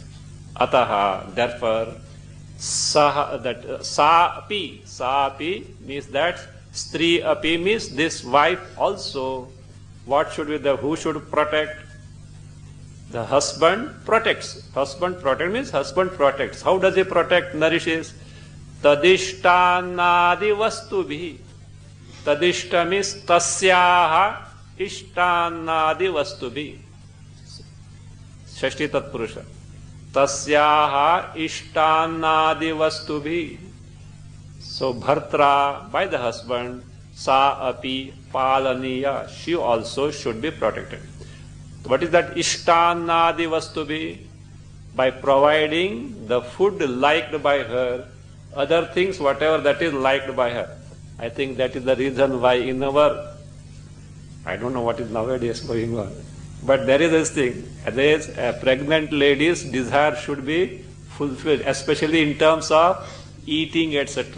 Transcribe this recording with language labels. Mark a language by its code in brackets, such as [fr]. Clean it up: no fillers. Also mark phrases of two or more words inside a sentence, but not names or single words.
[en] Ataha, therefore, sa-api means that [sa] stri api [en] means this wife also. What should be who should protect? The husband protects. Husband protect means husband protects. How does he protect? Nourishes. [sa] Tadishtanadi vastubhi. Tadishta means tasyaha ishtanadi vastubhi. Shashti Tatpurusha. Tasyaha ishtanadi vastubhi. So bhartra, [en] by the husband, [sa] sa api palaniya, [en] she also should be protected. What is that [sa] ishtanadi vastubhi? [en] By providing the food liked by her, other things, whatever that is liked by her. I think that is the reason why in our, I don't know what is nowadays going on, but there is this thing, there is a pregnant lady's desire should be fulfilled, especially in terms of eating, etc.